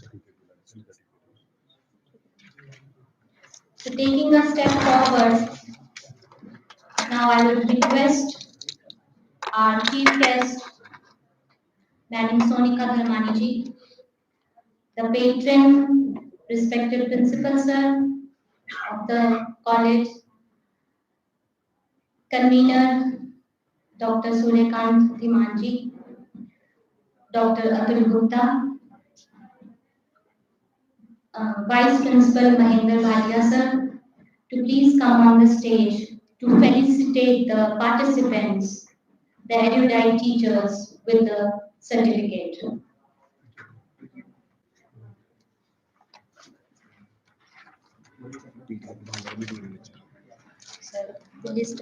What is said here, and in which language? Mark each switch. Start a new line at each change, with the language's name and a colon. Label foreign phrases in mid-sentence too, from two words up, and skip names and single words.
English: So taking a step forward, now I would request our chief guest, Madam Sonika Dharmani ji, the patron, respected principal sir of the college, convener Dr. Suryakant Dhimanji, Dr. Atul Gupta, Vice Principal Mahendra Bhatia sir, to please come on the stage to felicitate the participants, the erudite teachers with the certificate. Sir, the list.